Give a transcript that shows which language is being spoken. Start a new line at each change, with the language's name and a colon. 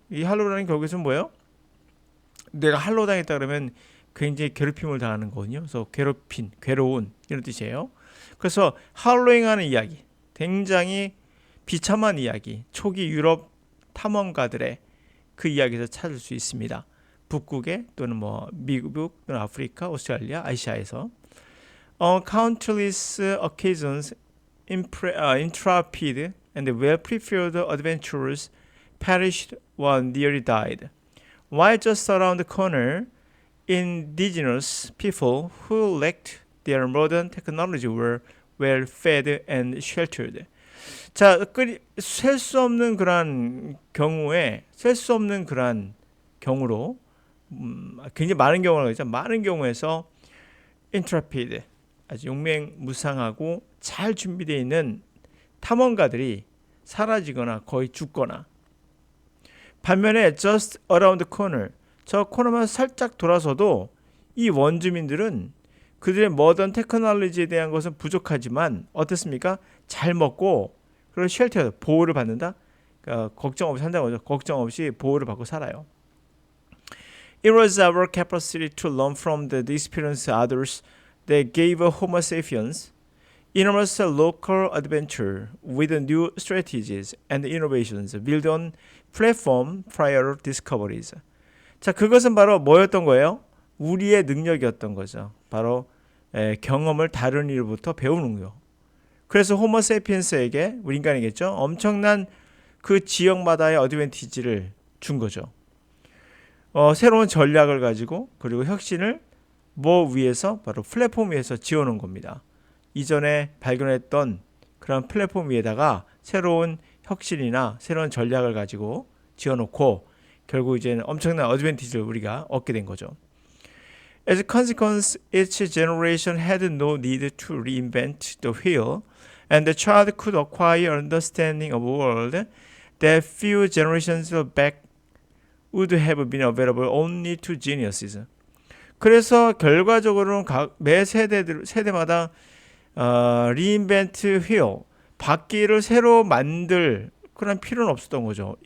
Korean: 이 할로우라는 결국에는 뭐예요? 내가 할로우 당했다 그러면 굉장히 괴롭힘을 당하는 거거든요. 그래서 괴로운 이런 뜻이에요. 그래서 할로잉하는 이야기, 굉장히 비참한 이야기, 초기 유럽 탐험가들의 그 이야기에서 찾을 수 있습니다. 북극에 또는 뭐 미국 또는 아프리카, 오스트레일리아, 아시아에서
English: countless occasions intrepid and well-prepared adventurers perished or nearly died. While just around the corner, indigenous people who lacked their modern technology were well fed and sheltered.
Korean: 자, 셀 수 없는 그러한 경우에, 셀 수 없는 그러한 경우로, 굉장히 많은 경우라고 했죠. 많은 경우에서 intrepid, 아주 용맹무상하고 잘 준비되어 있는 탐험가들이 사라지거나 거의 죽거나, 반면에
English: just around the corner,
Korean: 저 코너만 살짝 돌아서도 이 원주민들은 그들의 모던 테크놀로지에 대한 것은 부족하지만 어떻습니까? 잘 먹고 그리고 쉘터, 보호를 받는다. 그러니까 걱정 없이 산다고 하죠. 걱정 없이 보호를 받고 살아요.
English: It was our capacity to learn from the experience of others that gave Homo sapiens enormous local adventure with new strategies and innovations built on platform prior discoveries.
Korean: 자, 그것은 바로 뭐였던 거예요? 우리의 능력이었던 거죠. 바로 경험을 다른 이로부터 배우는 거. 그래서 호모 세피엔스에게, 우리 인간이겠죠, 엄청난 그 지역마다의 어드밴티지를 준 거죠. 새로운 전략을 가지고 그리고 혁신을 뭐 위에서, 바로 플랫폼 위에서 지어놓은 겁니다. 이전에 발견했던 그런 플랫폼 위에다가 새로운 혁신이나 새로운 전략을 가지고 지어놓고 결국 이제는 엄청난 어드밴티지를 우리가 얻게 된 거죠.
English: As a consequence, each generation had no need to reinvent the wheel, and the child could acquire understanding of a world that few generations back would have been available only to geniuses.
Korean: 그래서 결과적으로는 매 세대마다
English: reinvent wheel,
Korean: 바퀴를 새로 만들 그런 필요는 없었던 거죠.